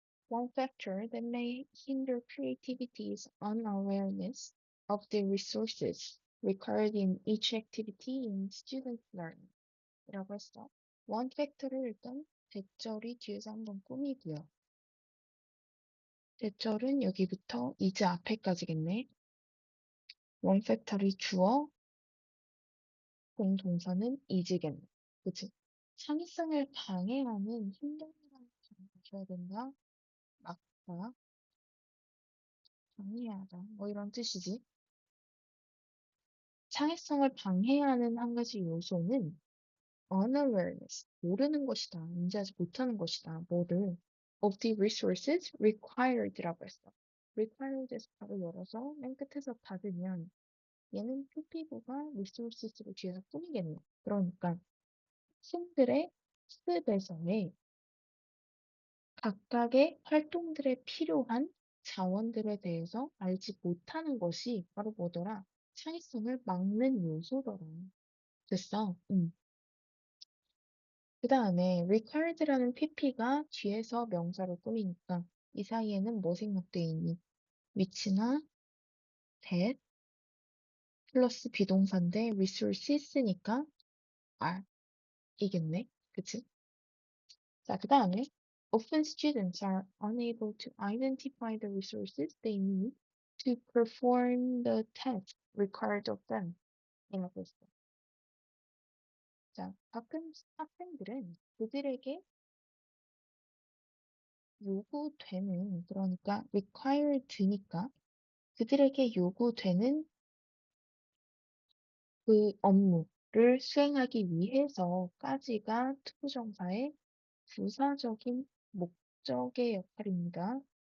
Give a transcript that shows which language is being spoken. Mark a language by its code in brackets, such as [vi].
[en] One factor that may hinder creativity is unawareness of the resources required in each activity in student learning. [ko] 이라고 했어. One factor를 일단 대절이 뒤에서 한번 꾸미고요. 대절은 여기부터 is 앞에까지겠네. One factor이 주어, 공동사는 is겠네. 그치? 창의성을 방해하는 힘듦이라는 단어 줘야 된다. 맞다. 방해하다. 뭐 이런 뜻이지. 창의성을 방해하는 한 가지 요소는 unawareness, 모르는 것이다. 인지하지 못하는 것이다. 뭐를? [en] of the resources required라고 했어. [ko] required에서 바로 열어서 맨 끝에서 닫으면 얘는 PP부가 resources를 뒤에서 꾸미겠네. 그러니까 학생들의 학습에서의 각각의 활동들에 필요한 자원들에 대해서 알지 못하는 것이 바로 뭐더라? 창의성을 막는 요소더라. 됐어. 그 다음에 required라는 pp가 뒤에서 명사를 꾸미니까 이 사이에는 뭐 생략돼 있니? which나 that 플러스 비동사인데 resources니까 are 이겠네. 그치? 자, 그 다음에 [en] often students are unable to identify the resources they need to perform the task required of them. [ko] 이라고 했어. 자, 가끔 학생들은 그들에게 요구되는, 그러니까 required니까 그들에게 요구되는 그 업무를 수행하기 위해서까지가 투부정사의 부사적인 목적의 역할입니다.